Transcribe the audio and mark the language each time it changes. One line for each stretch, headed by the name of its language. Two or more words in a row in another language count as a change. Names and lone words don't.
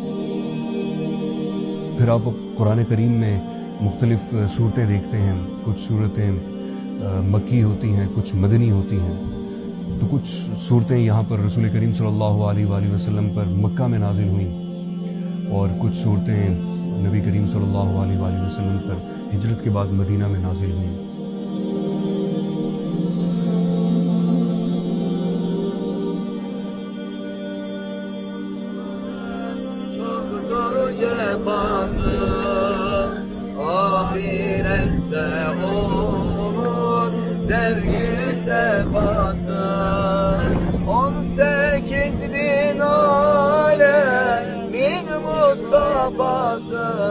Urdu: پھر آپ قرآن کریم میں مختلف صورتیں دیکھتے ہیں، کچھ صورتیں مکی ہوتی ہیں، کچھ مدنی ہوتی ہیں، تو کچھ صورتیں یہاں پر رسول کریم
Arabic: صلی اللہ علیہ وآلہ وسلم
Urdu: پر مکہ میں نازل ہوئیں، اور کچھ صورتیں نبی کریم
Arabic: صلی اللہ علیہ وآلہ وسلم
Urdu: پر ہجرت کے بعد مدینہ میں نازل ہوئیں۔
Turkish: Cefası ahirette olur zevk-i sefası 18 bin alemin Mustafa'sı